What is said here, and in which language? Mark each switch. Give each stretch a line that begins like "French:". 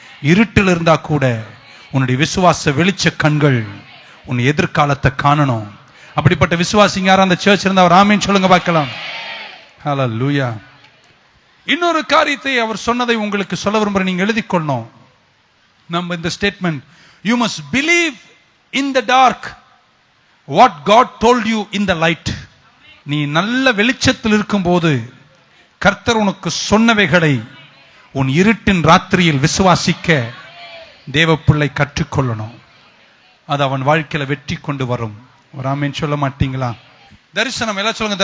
Tamil: இருட்டில் இருந்தா கூட உன்னுடைய விசுவாச வெளிச்ச கண்கள் உன் எதிர்காலத்தை காணணும். அப்படிப்பட்ட விசுவாசிங்க யாரும் அந்த சர்ச் இருந்தா அவர் ஆமென் சொல்லுங்க பார்க்கலாம். ஹல்லேலூயா. இன்னொரு காரியத்தை அவர் சொன்னதை உங்களுக்கு சொல்ல விரும்புறேன், நீங்க எழுதி கொள்ளணும். நம்ம இந்த statement,
English: you must believe in the dark what God told you in the light.
Tamil: நீ நல்ல வெளிச்சத்தில் இருக்கும்போது கர்த்தர் உனக்கு சொன்னவைகளை உன் இருட்டின் ராத்திரியில் விசுவாசிக்க தேவ பிள்ளை கற்றுக்கொள்ளணும். அது அவன் வாழ்க்கையில வெற்றி கொண்டு வரும். ஒரு ஆமென் சொல்ல மாட்டீங்களா? தரிசனம் எல்லாம் சொல்லுங்க.